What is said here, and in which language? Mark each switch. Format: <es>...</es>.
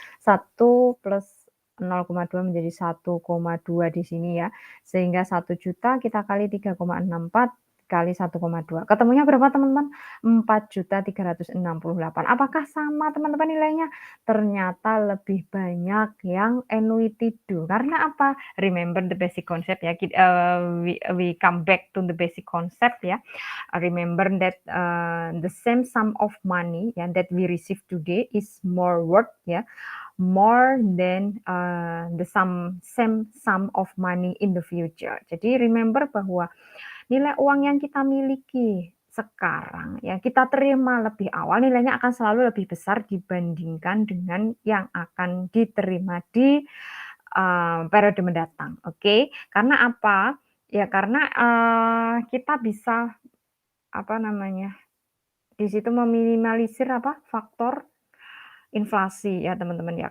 <id>1 plus 0,2 menjadi 1,2 di sini ya. Sehingga 1 juta kita kali 3,64 kali 1,2. Ketemunya berapa teman-teman? 4.368. Apakah sama teman-teman nilainya? Ternyata lebih banyak yang annuity do. Karena apa?</id> <en>Remember the basic concept ya. We come back to the basic concept ya. Remember that the same sum of money ya, that we receive today is more worth ya, more than the same sum of money in the future.</en> <id>Jadi remember bahwa nilai uang yang kita miliki sekarang ya kita terima lebih awal nilainya akan selalu lebih besar dibandingkan dengan yang akan diterima di periode mendatang. Oke, karena apa? Ya karena kita bisa di situ meminimalisir faktor inflasi ya teman-teman ya.</id>